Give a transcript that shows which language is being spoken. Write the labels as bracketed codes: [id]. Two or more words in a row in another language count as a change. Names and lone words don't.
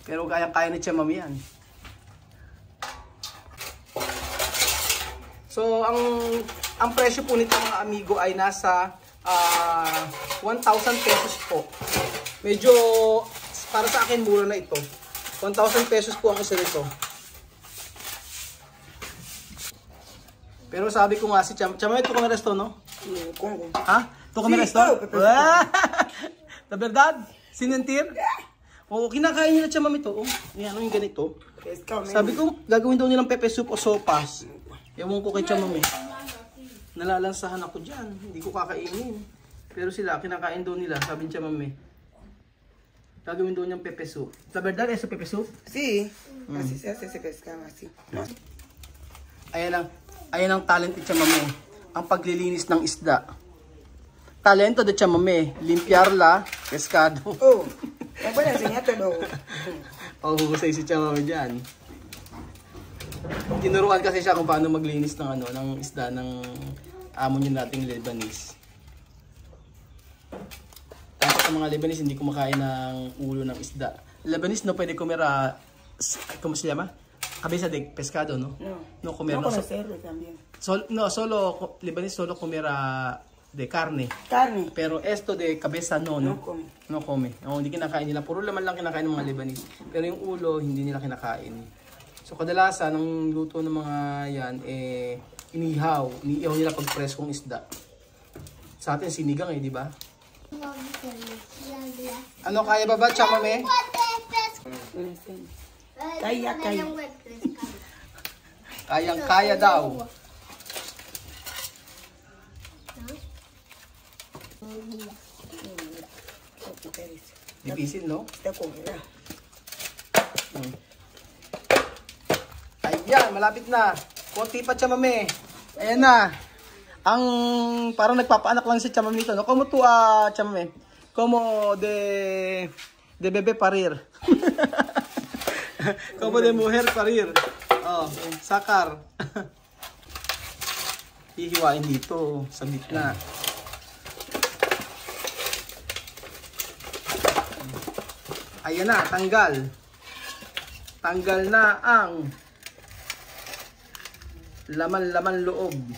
[tl] Pero kaya ni Chamami yan. So, ang presyo po nito mga amigo ay nasa 1,000 pesos po. Medyo, para sa akin, mura na ito. 1,000 pesos po ang isa nito. Pero sabi ko nga si Chamami, ito kami resto, no? Congo. Ha? Ito kami resto? [es] La verdad? Sinentir? [tl] Oo, kinakain nila Chamami ito. Oh, yan, yung ganito. Sabi ko, gagawin daw nilang pepe soup o sopas. Ewan ko kay Chamami. Nalalansahan ako dyan. Hindi ko kakainin. Pero sila, kinakain daw nila. Sabi ni Chamami. Gagawin daw niyang pepe soup. [es] La verdad, eso pepe soup? Sí. Así se hace, se pescaba así. [tl] Ayan ang talent ni Chamami. Ang paglilinis ng isda. [es] Talento de Chamami. Limpiar la pescado. Oh, me voy a enseñar todo. [tl] Oh, husay si Chamami dyan. Tinuruan kasi siya kung paano maglinis ng ng isda ng amo niya nating Lebanese. Tapos sa mga Lebanese hindi kumakain ng ulo ng isda. [es] Lebanese no pwede kumera, ¿cómo se llama? Cabeza de pescado, no? No comer. No comer cerdo también. Solo Lebanese solo comera de carne. Carne. Pero esto de cabeza no come. No come. No, [tl] hindi kinakain nila. Puro laman lang kinakain ng mga Lebanese. Pero yung ulo hindi nila kinakain. So kadalasan ang luto ng mga yan inihaw nila pag preskong isda. Sa atin sinigang di ba? Ano kaya ba Chamami? Kaya. Kayang-kaya daw. [es] Difícil, no? Está congelado. [tl] Ayan, malapit na. Konti pa Chamami. Ayan na. Ang parang nagpapaanak lang si Chamami nito, no? [es] Como tu Chamami? Como de bebé parir. Como de mujer parir. [tl] Oh, sakar. Hihiwain dito sa gitna. Ayan na, tanggal. Tanggal na ang laman-laman loob.